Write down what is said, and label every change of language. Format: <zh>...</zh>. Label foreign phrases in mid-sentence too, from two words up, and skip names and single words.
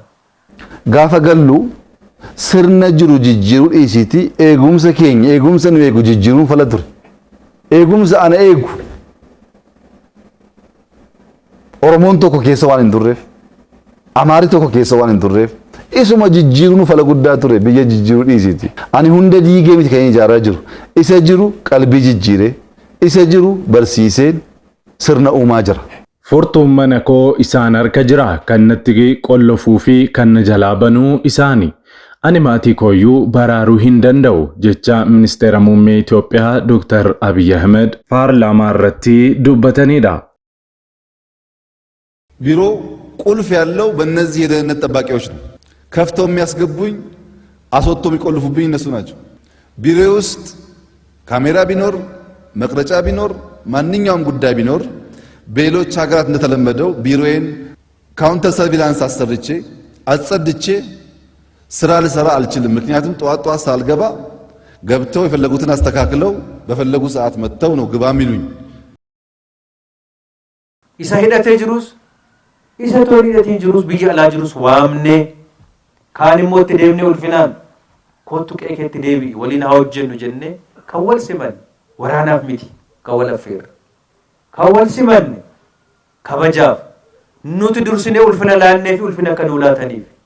<om>gaafa gallu sirna jiru jijjiiruu dhiisiti eegumsa keenya eegumsa nu eegu jijjiiruun fala ture eegumsa ana eegu Oromoon tokko keessa waan hin turreef Amaari tokko keessa waan hin turreef isuma jijjiiruun fala guddaa ture biyya jijjiiruu dhiisiti ani hunda diigee miti kan ijaaraa jiru isa jiru qalbii jijjiiree isa jiru barsiiseen sirna uumaa jira Furtuun mana koo isaan harka jira kan natti qollofuu fi kan jalaa banuu isaani ani maatii kooyyuu baraaruu hin danda'u jecha ministeera muummee Itoophiyaa Dr. Abiy Ahmed paarlaamaa irratti dubbatanidha</om> <am>ቢሮ ቁልፍ ያለው በእነዚህ የደህንነት ጠባቂዎች ነው ከፍተው የሚያስገቡኝ አስወጥተው የሚቆልፉብኝ እነሱ ናቸው ቢሮ ውስጥ ካሜራ ቢኖር መቅረጫ ቢኖር ማንኛውም ጉዳይ ቢኖር በሌሎች ሀገራት እንደተለመደው ቢሮዬን ካውንተር ሰርቪላንስ አሰርቼ አጸድቼ ስራ ልሰራ አልችልም ምክንያቱም ጧት ጧት ሳልገባ ገብተው የፈለጉትን አስተካክለው በፈለጉ ሰዓት መጥተው ነው ግባ የሚሉኝ ኢሳሂዳቴ ጅሩስ</am> <om>isa tooriidhatiin jirus biyya alaa jirus waamne kaan immoo itti deemnee ulfinaan kootu qeekeetti deebi'i waliin haa hojjennu jennee kan wal simanne waraanaaf miti kan wal affeerre kan wal simanne kabajaaf nuti dursinee ulfina laannee fi ulfina akka nuu laataniif</om>